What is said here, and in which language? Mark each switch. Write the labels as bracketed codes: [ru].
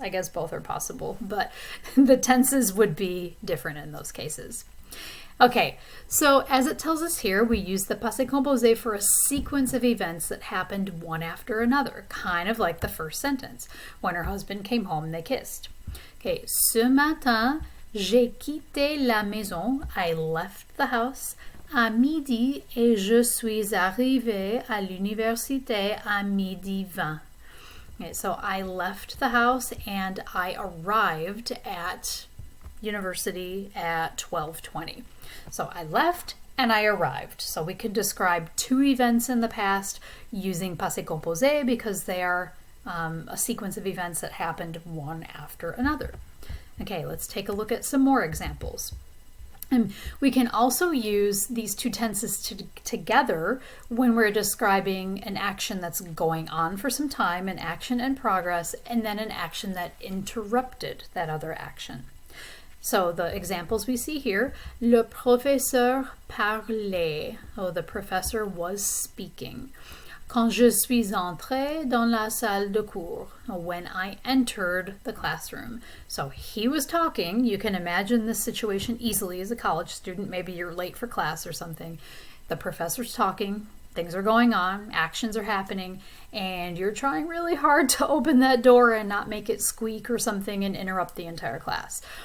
[en] I guess both are possible, but the tenses would be different in those cases. Okay, so as it tells us here, we use the passé composé for a sequence of events that happened one after another, kind of like the first sentence. When her husband came home, they kissed. [fr] Okay, ce matin, j'ai quitté la maison. [en] I left the house [fr] à midi et je suis arrivée à l'université à 12:20. [en] Okay, so I left the house and I arrived at university at 12:20. So I left and I arrived. So we could describe two events in the past using passé composé because they are a sequence of events that happened one after another. Okay, let's take a look at some more examples. And we can also use these two tenses together when we're describing an action that's going on for some time, an action in progress, and then an action that interrupted that other action. So the examples we see here, [fr] le professeur parlait. [en] Oh, the professor was speaking. [fr] Quand je suis entrée dans la salle de cours, [en] when I entered the classroom. So he was talking. You can imagine this situation easily as a college student. Maybe you're late for class or something. The professor's talking. Things are going on. Actions are happening. And you're trying really hard to open that door and not make it squeak or something and interrupt the entire class.